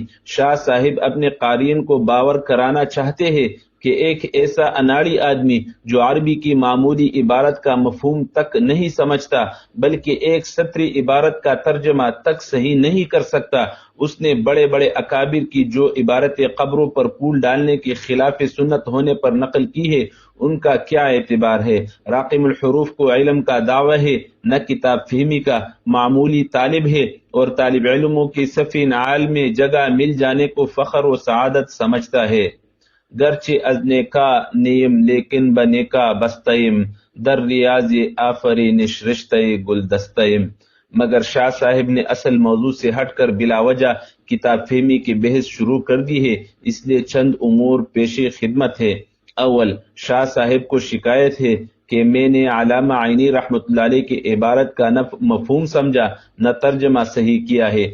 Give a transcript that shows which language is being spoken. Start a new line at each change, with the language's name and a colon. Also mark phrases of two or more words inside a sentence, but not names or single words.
Urdu: شاہ صاحب اپنے قارئین کو باور کرانا چاہتے ہیں کہ ایک ایسا اناڑی آدمی جو عربی کی معمولی عبارت کا مفہوم تک نہیں سمجھتا بلکہ ایک سطری عبارت کا ترجمہ تک صحیح نہیں کر سکتا، اس نے بڑے بڑے اکابر کی جو عبارت قبروں پر پھول ڈالنے کے خلاف سنت ہونے پر نقل کی ہے ان کا کیا اعتبار ہے؟ راقم الحروف کو علم کا دعویٰ ہے نہ کتاب فہمی کا، معمولی طالب ہے اور طالب علموں کی صفی نعال میں جگہ مل جانے کو فخر و سعادت سمجھتا ہے۔
Persian: گرچه از نیکا نیم لیکن به نیکا بستیم، در ریاض آفرینش رشتہ گلدستیم۔
Urdu: مگر شاہ صاحب نے اصل موضوع سے ہٹ کر بلا وجہ کتاب فہمی کی بحث شروع کر دی ہے، اس لیے چند امور پیش خدمت ہے۔ اول، شاہ صاحب کو شکایت ہے کہ میں نے علامہ عینی رحمۃ اللہ علیہ کی عبارت کا نہ مفہوم سمجھا نہ ترجمہ صحیح کیا ہے۔